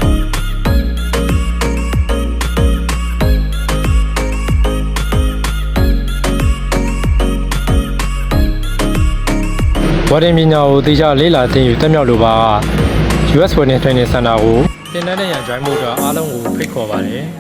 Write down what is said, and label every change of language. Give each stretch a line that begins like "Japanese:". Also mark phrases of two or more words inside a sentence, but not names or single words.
Burmese: warden ပညာကိုသေချာလေ့လာသင်ယူတက်မြောက်လိုပါ
English: US warden training center
Burmese: ကိုသင်တန်းနဲ့ရန် join ဖို့အတွက်အားလုံးကိုဖိတ်ခေါ်ပါတယ်။